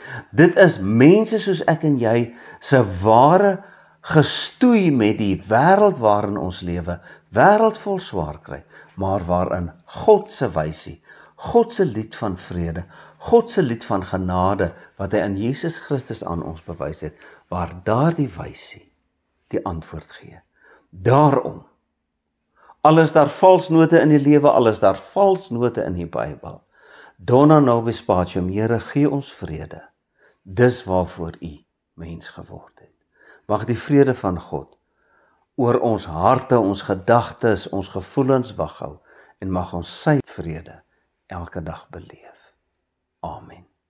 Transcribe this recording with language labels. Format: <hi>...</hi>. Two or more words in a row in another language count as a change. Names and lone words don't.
<af>Dit is mense soos ek en jy se ware gestoei met die wêreld waarin ons lewe, wêreld vol swaar kry, maar waarin God se wysie, God se lied van vrede, God se lied van genade, wat hy in Jesus Christus aan ons bewys het, waar daardie wysie die antwoord gee. Daarom, al is daar valsnote in die lewe, al is daar valsnote in die Bybel,</af> <la>Dona nobis pacem,</la> <af>Here, gee ons vrede. Dis waarvoor U mens geword het. Mag die vrede van God oor ons harte, ons gedagtes, ons gevoelens wag hou en mag ons sy vrede elke dag beleef. Amen.</af>